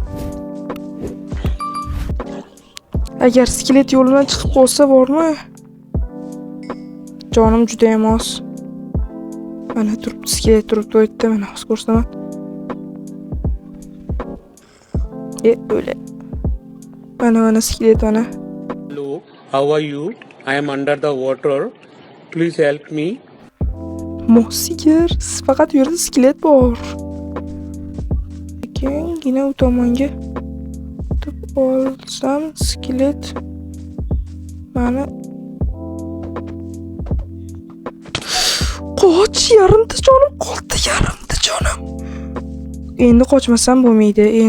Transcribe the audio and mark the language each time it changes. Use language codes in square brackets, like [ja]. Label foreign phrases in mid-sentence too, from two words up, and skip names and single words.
[uz] Agar skelet yo'lidan chiqib qolsa bormi? Jonim juda ham oz. Mana turibdi, skelet turibdi u yerda, mana hozir ko'rsaman. Öyle. Mana skelet mana. [en] Hello, how are you? I am under the water. Please help me. [uz] Mo'sigar, faqat bu yerda skelet bor. Kengina u tomonga o'tib olsam skelet mana qoch, yarimta jonim qoldi, Endi qochmasam bo'lmaydi.